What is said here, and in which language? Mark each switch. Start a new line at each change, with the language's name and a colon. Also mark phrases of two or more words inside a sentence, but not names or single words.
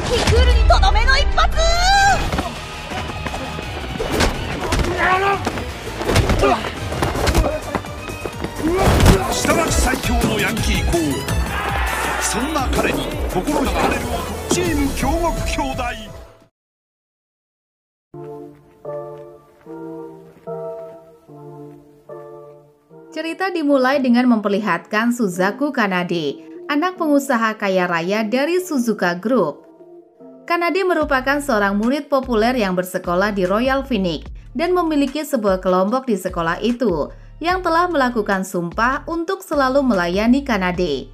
Japanese: クールにとどめの一発。下町最強のヤンキー校。そんな彼に心が荒れる男、チーム京極兄弟。
Indonesian: Cerita dimulai dengan memperlihatkan Suzaku Kanade, anak pengusaha kaya raya dari Suzuka Group. Kanade merupakan seorang murid populer yang bersekolah di Royal Phoenix dan memiliki sebuah kelompok di sekolah itu yang telah melakukan sumpah untuk selalu melayani Kanade.